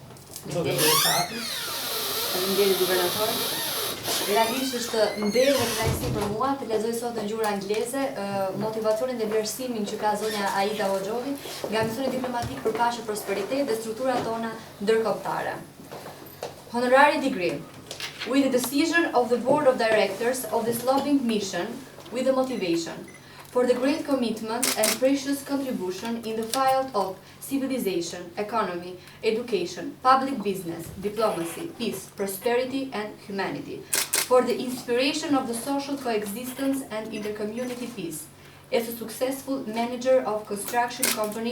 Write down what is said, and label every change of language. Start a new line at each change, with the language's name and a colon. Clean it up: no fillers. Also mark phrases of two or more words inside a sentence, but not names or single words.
Albanian: Faleminderit guvernator. Realisht është nder dhe kënaqësi për mua të lexoj sot në gjuhën angleze motivacionin dhe vlerësimin që ka zonja Aida Hoxholli nga misioni diplomatik për paqe, prosperitet dhe strukturat tona ndërkombëtare.
English: Honorary degree. With the decision of the Board of Directors of this lobbying mission, with the motivation for the great commitment and precious contribution in the field of civilization, economy, education, public business, diplomacy, peace, prosperity and humanity, for the inspiration of the social coexistence and intercommunity peace, as a successful manager of construction company